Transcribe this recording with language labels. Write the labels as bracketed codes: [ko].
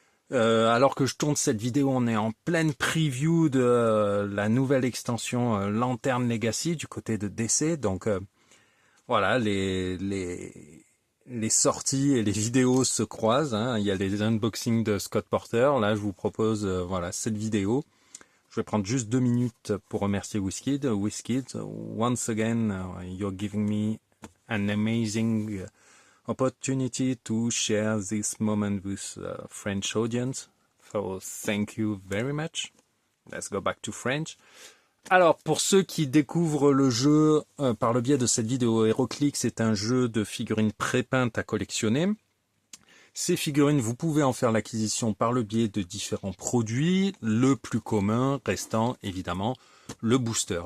[fr] Alors que je tourne cette vidéo, on est en pleine preview de la nouvelle extension Lantern Legacy du côté de DC. Donc voilà, les sorties et les vidéos se croisent. Hein. Il y a les unboxings de Scott Porter. Là, je vous propose voilà cette vidéo. Je vais prendre juste 2 minutes pour remercier Wizkid. [en] Wizkid, once again, you're giving me an amazing opportunity to share this moment with French audience. So thank you very much. Let's go back to French. [fr] Alors, pour ceux qui découvrent le jeu par le biais de cette vidéo, HeroClix est un jeu de figurines pré-peintes à collectionner. Ces figurines, vous pouvez en faire l'acquisition par le biais de différents produits, le plus commun restant évidemment le booster.